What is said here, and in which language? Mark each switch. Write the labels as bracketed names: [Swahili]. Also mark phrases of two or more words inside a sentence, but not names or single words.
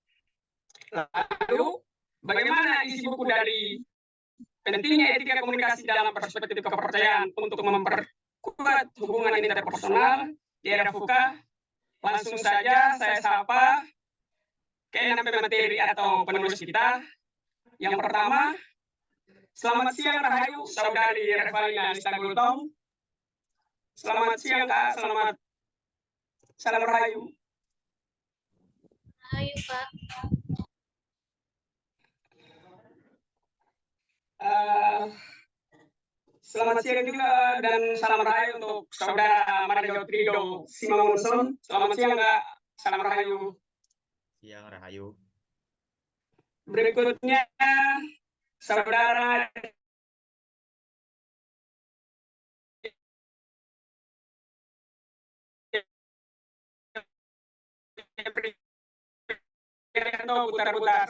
[Indonesian] Lalu, bagaimana isi buku dari pentingnya etika komunikasi dalam perspektif kepercayaan untuk memperkuat hubungan interpersonal di era VUCA? Langsung saja saya sapa ke-6 pemateri atau penulis kita. Yang pertama, selamat siang Rahayu, Saudari Revalina Anista Gultom. Selamat siang Kak, salam Rahayu. Ayo Pak. Selamat siang juga dan salam Rahayu untuk Saudara Mario Trido Simangunson. Selamat siang Kak, salam Rahayu. Siang Rahayu. Berikutnya Saudara putar-putar.